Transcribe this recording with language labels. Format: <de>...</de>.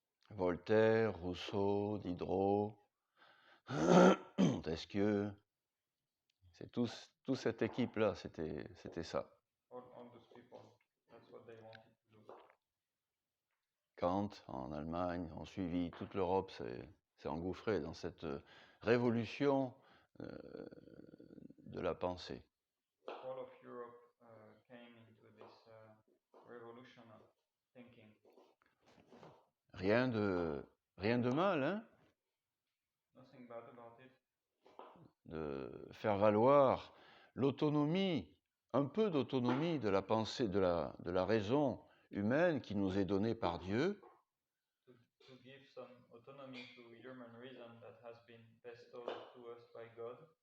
<fr>Voltaire, Rousseau, Diderot, Montesquieu, c'est toute cette équipe-là, c'était ça.</fr> <en>All those people, that's what they wanted to do.</en> <fr>Kant en Allemagne ont suivi, toute l'Europe s'est engouffrée dans cette révolution de la pensée.</fr> <en>All of Europe came into this revolution of thinking.</en> <fr>Rien de mal, hein,</fr> <en>Nothing bad about it.</en> <fr>de faire valoir l'autonomie, un peu d'autonomie de la pensée, de la raison humaine qui nous est donnée par Dieu,</fr> <en>To give some autonomy to human reason that has been bestowed to us by God,</en>